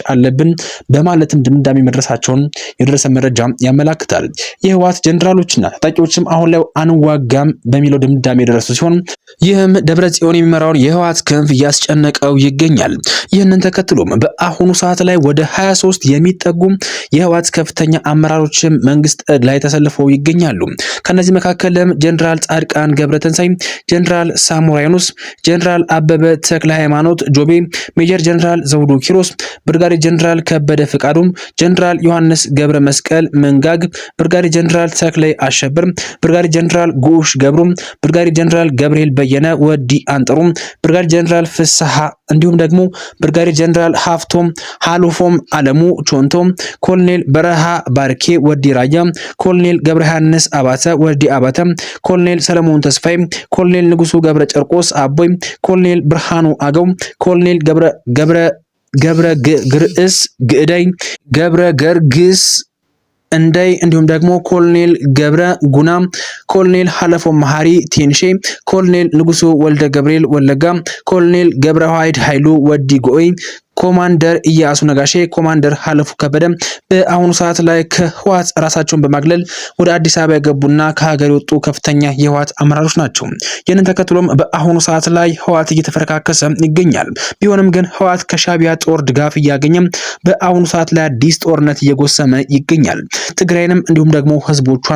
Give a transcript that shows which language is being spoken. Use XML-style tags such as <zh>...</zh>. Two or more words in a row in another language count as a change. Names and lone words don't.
<am>አለብን በማለትም ድምዳሜ መድረሳቸውን የደረሰ መረጃ ያመላክታል። የህወሓት ጀነራሎችና ታጣቂዎችም አሁን ላይ አንዋጋም በሚለው ድምዳሜ የደረሱ ሲሆን ይህም ደብረጽዮን የሚመራውን የህወሓት ክንፍ እያስጨነቀው ይገኛል። ይህንን ተከትሎም በአሁኑ ሰዓት ላይ ወደ 23 የሚጠጉ የህወሓት ከፍተኛ አመራሮችም መንግስት ላይ ተሰልፈው ይገኛሉ። ከነዚህ መካከልም ጀነራል ጻድቃን ገብረተንሳይ፣ ጀነራል ሳሞራ የኑስ፣ ጀነራል አበበ ተክለ ሃይማኖት ጆቤ፣ ሜጀር ጀነራል ዘውዱ ኪሮስ፣ ብርጋዴር ጀነራል ከበደ ፍቃዱ፣ ጀነራል ዮሐንስ ገብረ መስቀል መንጋግ፣ ብርጋዴር ጀነራል ተክላይ አሸብር፣ ብርጋዴር ጀነራል ጉሽ ገብሩ፣ ብርጋዴር ጀነራል ገብርኤል በየነ ወዲ አንጥሩ፣ ብርጋዴር ጀነራል ፍስሐ እንዲሁም ደግሞ ብርጋዴር ጀነራል ሀፍቶም ሃሉፎም አለሙ ቾንቶ፣ ኮሎኔል በረሃ ባርኬ ወዲ ራያ፣ ኮሎኔል ገብረ ዮሐንስ አባተ ወዲ አባተ፣ ኮሎኔል ሰለሞን ተስፋይ፣ ኮሎኔል ንጉሱ ገብረ ጨርቆስ አቦይ፣ ኮሎኔል ብርሃኑ አገው፣ ኮሎኔል ገብረ ግርዕስ ግዕዳይ፣ ገብረ ገርግስ እንዳይ እንዲሁም ደግሞ ኮሎኔል ገብረ ጉና፣ ኮሎኔል ሀለፎ መሐሪ ቴንሼ፣ ኮሎኔል ንጉሱ ወልደ ገብርኤል ወለጋ፣ ኮሎኔል ገብረ ዋህድ ኃይሉ ወዲ ጎይ፣ ኮማንደር ኢያሱ ነጋሼ፣ ኮማንደር ሀለፉ ከበደ በአሁኑ ሰዓት ላይ ከህወሓት ራሳቸውን በማግለል ወደ አዲስ አበባ የገቡና ከሀገር የወጡ ከፍተኛ የህወሓት አመራሮች ናቸው። ይህንን ተከትሎም በአሁኑ ሰዓት ላይ ህወሓት እየተፈረካከሰ ይገኛል። ቢሆንም ግን ህወሓት ከሻቢያ ጦር ድጋፍ እያገኘ በአሁኑ ሰዓት ላይ አዲስ ጦርነት እየጎሰመ ይገኛል። ትግራይንም እንዲሁም ደግሞ ህዝቦቿን</am>